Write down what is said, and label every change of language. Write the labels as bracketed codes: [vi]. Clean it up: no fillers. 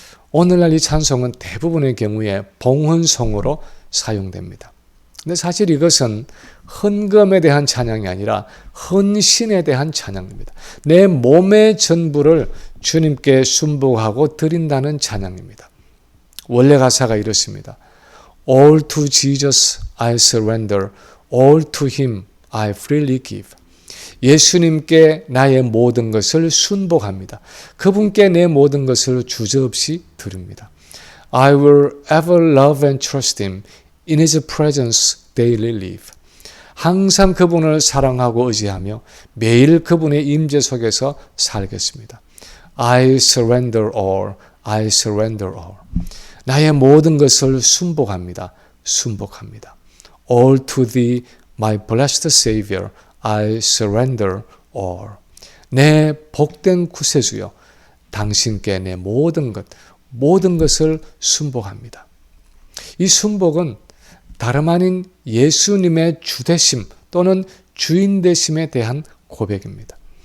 [ko] 오늘날 이 찬송은 대부분의 경우에 봉헌송으로 사용됩니다. 근데 사실 이것은 헌금에 대한 찬양이 아니라 헌신에 대한 찬양입니다. 내 몸의 전부를 주님께 순복하고 드린다는 찬양입니다. 원래 가사가 이렇습니다. [en] All to Jesus I surrender, all to Him I freely give. [ko] 예수님께 나의 모든 것을 순복합니다. 그분께 내 모든 것을 주저없이 드립니다. [en] I will ever love and trust Him. In His presence daily live. [ko] 항상 그분을 사랑하고 의지하며 매일 그분의 임재 속에서 살겠습니다. [en] I surrender all. I surrender all. [ko] 나의 모든 것을 순복합니다. 순복합니다. [en] All to Thee, my blessed Savior. I surrender all. [ko] 내 복된 구세주여, 당신께 내 모든 것을 순복합니다. 이 순복은 다름 아닌 예수님의 주되심 또는 주인 되심에 대한 고백입니다.